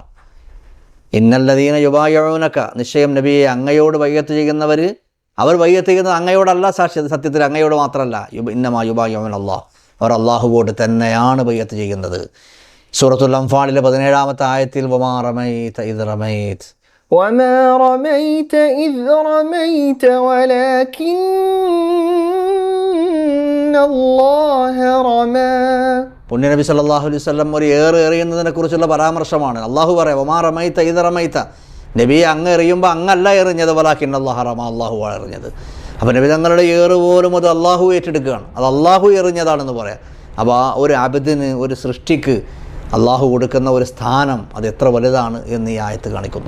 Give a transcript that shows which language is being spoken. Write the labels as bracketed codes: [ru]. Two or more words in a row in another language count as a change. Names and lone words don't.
[ar] إن الذين يبايعونك, [ml] നിശ്ചയം നബിയെ അങ്ങയോട് ബൈഅത്ത് ചെയ്യുന്നവർ അവർ ബൈഅത്ത് ചെയ്യുന്നത് അങ്ങയോടല്ല, സത്യത്തിൽ അങ്ങയോട് മാത്രമല്ല, [ar] إنما يبايعون الله, [ml] അവർ അള്ളാഹുവോട് തന്നെയാണ് ബൈഅത്ത് ചെയ്യുന്നത്. സൂറത്തുൽ അൻഫാലിലെ 17-ാമത്തെ ആയത്തിൽ [ar] وما رميت إذ رميت وما رميت إذ رميت ولكن الله رمى. [ml] പുണ്യ നബി [ar] صلى الله عليه وسلم [ml] ഒരു എറിയുന്നതിനെ കുറിച്ചുള്ള പരാമർശമാണ്. അള്ളാഹു പറയാം [ar] وما رميت إذ رميت, [ml] നബിയെ അങ്ങ് എറിയുമ്പോൾ അങ്ങല്ല എറിഞ്ഞത്, [ar] ولكن الله رمى, [ml] അള്ളാഹു എറിഞ്ഞത്. അപ്പോൾ നബി തങ്ങളുടെ ഏറ് പോലും അത് അള്ളാഹു ഏറ്റെടുക്കുകയാണ്, അത് അള്ളാഹു എറിഞ്ഞതാണെന്ന് പറയാം. അപ്പോൾ ആ ഒരു അബദിന്, ഒരു സൃഷ്ടിക്ക് അള്ളാഹു കൊടുക്കുന്ന ഒരു സ്ഥാനം അത് എത്ര വലുതാണ് എന്ന് ഈ ആയത്ത് കാണിക്കുന്നു.